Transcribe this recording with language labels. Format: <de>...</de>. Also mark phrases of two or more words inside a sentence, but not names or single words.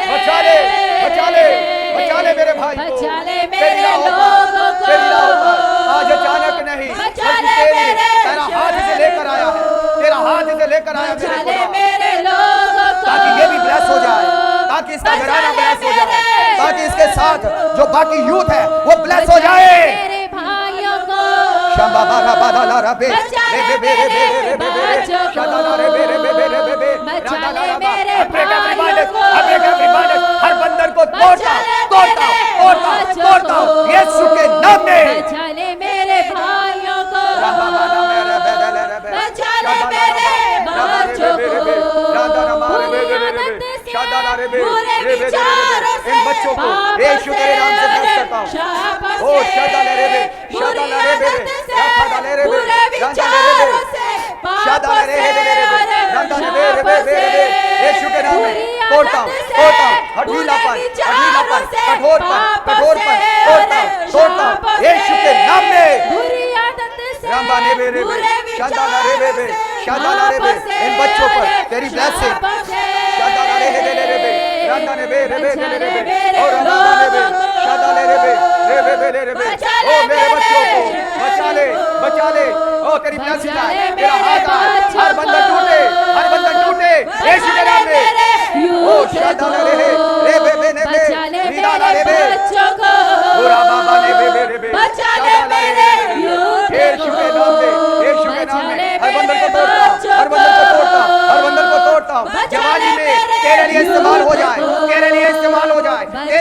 <hi>बचा ले, बचा ले, बचा ले मेरे भाई को, तेरी राहों पर आज अचानक नहीं, तेरा हाथ से लेकर आया है, तेरा हाथ से लेकर आया मेरे लोगों को, ताकि ये भी ब्लेस हो जाए, ताकि इसका घराना ब्लेस हो जाए, ताकि इसके साथ जो बाकी यूथ है वो ब्लेस हो जाए। शंबा बाला बाला ला रे बे रे बे रे बे रे बे शादा रे बे रे बे रे बे बे राधा ला बा। हर बंधन को तोड़ता, तोड़ता, तोड़ता, तोड़ता यीशु के नाम में। बचा ले मेरे भाइयों को, बचा ले मेरे बच्चों को, बुरे विचारों से, इन बच्चों को यीशु के नाम से ब्लेस करता हूं। ओ शादा ले रे बे, शादा ले रे बे, शादा ले रे बे, शादा ले रे बे, शादा ले रे बे, यीशु के नाम में तोड़ता हूं, तोड़ता हूं हठीलापन, हठीलापन, कठोरपन, कठोरपन तोड़ता हूं, तोड़ता हूं यीशु के नाम में। बुरी आदत से रामा ने बेरे शादाला रे बे शादाला रे बे इन बच्चों पर तेरी ब्लेसिंग शादाला रे बे रांदा ने बे रे बे और रामा ने बे शादाले रे बे ओ मेरे बच्चों को बचा ले ओ तेरी ब्लेसिंग है तेरा हाथ है हर बंधन टूटे यीशु के नाम में ओ शादाला रे बे ने बे रीदाला रे बे ओ रामा ने बे शादाला रे यीशु के नाम में हर बंधन को तोड़ता हूं जवानी में तेरे लिए इस्तेमाल हो जाए तेरे लिए इस्तेमाल हो जाए</hi>